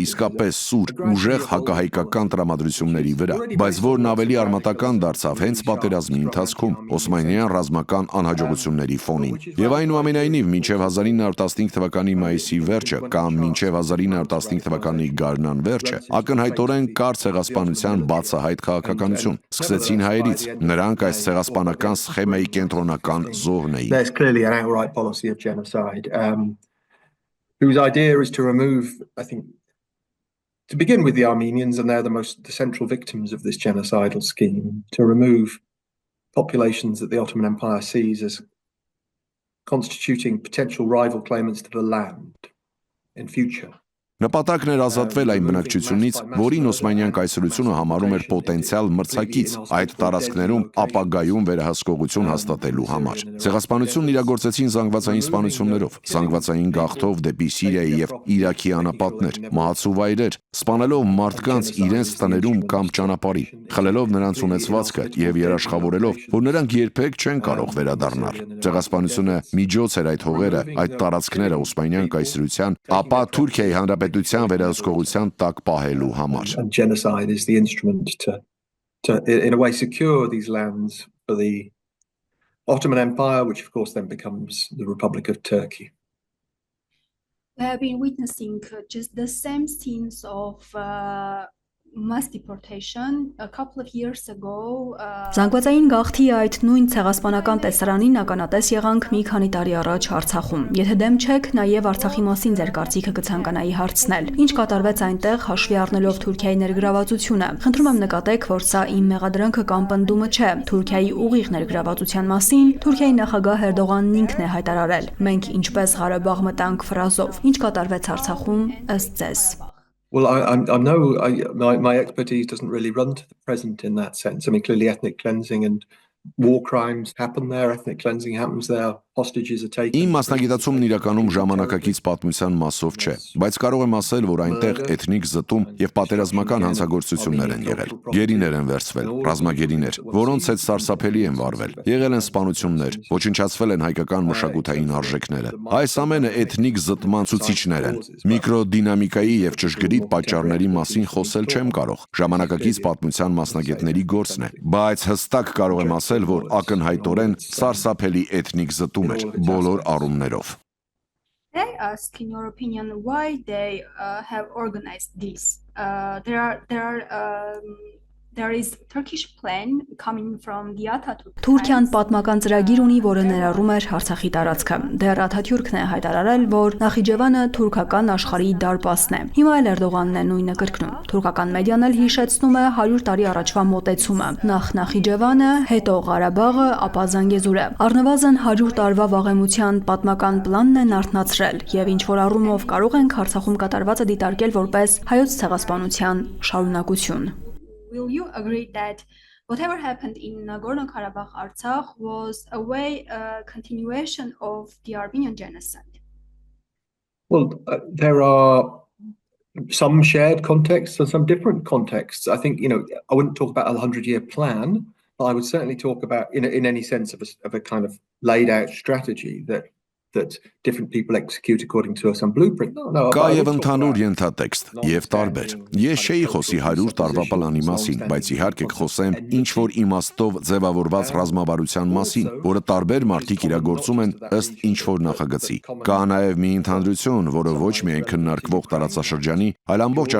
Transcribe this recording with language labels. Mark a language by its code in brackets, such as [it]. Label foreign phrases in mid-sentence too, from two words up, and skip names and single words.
[hy] իսկապես սուր, ուժեղ հակահայկական տրամադրությունների վրա, բայց որն ավելի արմատական դարձավ հենց պատերազմի ընթացքում օսմանյան ռազմական անհաջողությունների ֆոնին։ Եվ այնուամենայնիվ մինչև 1915 թվականի մայիսի վերջը կամ մինչև 1915 թվականի գարնան վերջը ակնհայտորեն կար ցեղասպանության բացահայտ քաղաքականություն։ Սկսեցին հայերից, նրանք այս ցեղասպանական սխեմայի կենտրոնական զոհն էին։ [en] There's clearly an outright policy of genocide, whose idea is to remove, I think, to begin with the Armenians, and they're the central victims of this genocidal scheme, to remove populations that the Ottoman Empire sees as constituting potential rival claimants to the land in future. [hy] Նպատակն էր ազատվել այն բնակչությունից, որին օսմանյան կայսրությունը համարում էր պոտենցիալ մրցակից այդ տարածքներում ապագայում վերահսկողություն հաստատելու համար։ Ցեղասպանությունն իրագործեցին զանգվածային սպանություններով, զանգվածային գաղթով դեպի Սիրիայի եւ Իրաքի անապատներ, մահացու վայրեր, սպանելով մարդկանց իրենց տներում կամ ճանապարհին, խլելով նրանց ունեցվածքը եւ երաշխավորելով, որ նրանք երբեք չեն կարող վերադառնալ։ Ցեղասպանությունը միջոց էր այդ հողերը, այդ տարածքները օսմանյան կայսրության, ապա Թուրքիայի հանրապետության վերահսկողության տակ պահելու համար։ [en] And genocide is the instrument to in a way secure these lands for the Ottoman Empire, which of course then becomes the Republic of Turkey. We have been witnessing just the same scenes of mass deportation a couple of years ago. [hy] Զանգվածային գաղթի այդ նույն ցեղասպանական տեսարանին ականատես եղանք մի քանի տարի առաջ Արցախում։ Եթե դեմ չեք, նաև Արցախի մասին ձեր կարծիքը կցանկանայի հարցնել։ Ինչ կատարվեց այնտեղ հաշվի առնելով Թուրքիայի ներգրավվածությունը։ Խնդրում եմ նկատեք, որ սա իմ մեղադրանքը կամ պնդումը չէ։ Թուրքիայի ուղիղ ներգրավվածության մասին Թուրքիայի նախագահ Էրդողանն ինքն է հայտարարել։ Մենք ինչպես Ղարաբաղ մտանք ֆրազով։ Ինչ կատարվեց Արցախում ըստ ձեզ։ [en] Well, I know my expertise doesn't really run to the present in that sense. I mean, clearly ethnic cleansing and war crimes happen there, ethnic cleansing happens there, hostages are taken. [hy] Իմ մասնագիտացումն իրականում ժամանակակից պատմության մասով չէ, բայց կարող եմ ասել, որ այնտեղ էթնիկ զտում եւ պատերազմական հանցագործություններ են եղել։ Գերիներ են վերցվել, ռազմագերիներ, որոնց հետ սարսափելի են վարվել։ Եղել են սպանություններ, ոչնչացվել են հայկական մշակութային արժեքները։ Այս ամենը էթնիկ զտման ցուցիչներ են։ Միկրոդինամիկայի եւ ճշգրիտ պատճառների մասին խոսել չեմ կարող։ Ժամանակակից պատմության մասնագետների գործն է, բայց հստակ կարող եմ ասել, որ ակնհայտորեն սարսափելի էթնիկ զտում էր բոլոր առումներով։ [en] They ask, in your opinion, why they have organized this. There there is Turkish plan coming from the Atatürk. [hy] Թուրքիան պատմական ծրագիր ունի, որը ներառում էր Արցախի տարածքը։ Դեռ Աթաթյուրքն է հայտարարել, որ Նախիջևանը թուրքական աշխարհի դարպասն է։ Հիմա էլ Էրդողանն է նույնը կրկնում։ Թուրքական մեդիան էլ հիշեցնում է 100 տարի առաջվա մոտեցումը։ Նախ Նախիջևանը, հետո Ղարաբաղը, ապա Զանգեզուրը։ Առնվազն 100 տարվա վաղեմության պատմական պլանն են արթնացրել, եւ ինչ որ առումով կարող ենք Արցախում կատարվածը դիտարկել որպես հայոց ցեղասպանության շարունակություն։ [en] Will you agree that whatever happened in Nagorno-Karabakh, Artsakh was a way continuation of the Armenian genocide? Well, there are some shared contexts and some different contexts. I think, I wouldn't talk about a 100-year plan, but I would certainly talk about, in any sense of a kind of laid out strategy that different people execute according to some blueprint. [hy] Կա եւ ընդհանուր ենթատեքստ եւ տարբեր։ Ես չէի խոսի 100 տարվա պլանի մասին, բայց իհարկե կխոսեմ ինչ որ իմաստով ձևավորված ռազմավարության մասին, որը տարբեր մարդիկ իրագործում են ըստ ինչ որ նախագծի։ Կա նաեւ մի ընդհանրություն, որը ոչ միայն քննարկվող տարածաշրջանի, այլ ամբողջ